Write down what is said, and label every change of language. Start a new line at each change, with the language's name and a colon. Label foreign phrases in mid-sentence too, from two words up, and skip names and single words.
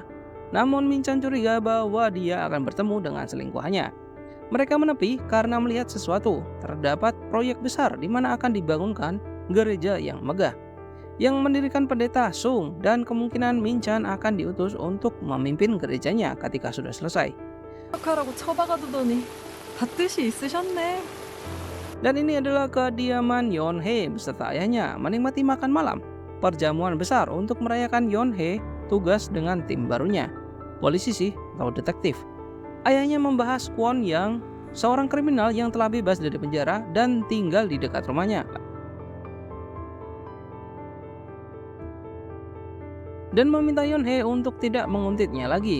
Indonesian: Namun Min Chan curiga bahwa dia akan bertemu dengan selingkuhannya. Mereka menepi karena melihat sesuatu. Terdapat proyek besar di mana akan dibangunkan gereja yang megah yang mendirikan pendeta Sung, dan kemungkinan Min Chan akan diutus untuk memimpin gerejanya ketika sudah selesai.
Korean: 하라고 처박아두더니 밭뜻이 있으셨네.
Indonesian: Dan ini adalah kediaman Yeon Hee beserta ayahnya menikmati makan malam. Perjamuan besar untuk merayakan Yeon Hee tugas dengan tim barunya, polisi sih atau detektif. Ayahnya membahas Kwon Yang, seorang kriminal yang telah bebas dari penjara dan tinggal di dekat rumahnya, dan meminta Yeon Hee untuk tidak menguntitnya lagi.